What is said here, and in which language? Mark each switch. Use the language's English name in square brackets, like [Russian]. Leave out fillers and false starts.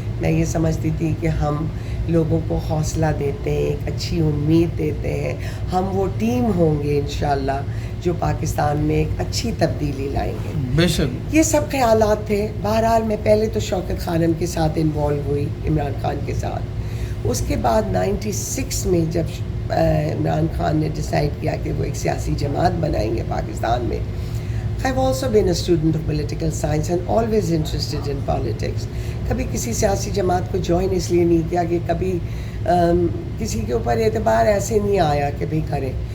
[Urdu] میں یہ سمجھتی تھی کہ ہم لوگوں کو حوصلہ دیتے ہیں, ایک اچھی امید دیتے ہیں, ہم وہ ٹیم ہوں گے انشاءاللہ جو پاکستان میں ایک اچھی تبدیلی لائیں گے. بے شک یہ سب خیالات تھے. بہرحال میں پہلے تو شوکت خانم کے ساتھ انوالو ہوئی, عمران خان کے ساتھ. اس کے بعد 96 میں جب عمران خان نے ڈیسائیڈ کیا کہ وہ ایک سیاسی جماعت بنائیں گے پاکستان میں. [English] I have also been a student of political science and always interested in politics. [Urdu] کبھی کسی سیاسی جماعت کو جوائن اس لیے نہیں کیا کہ کبھی کسی کے اوپر اعتبار ایسے نہیں آیا کہ بھئی کریں.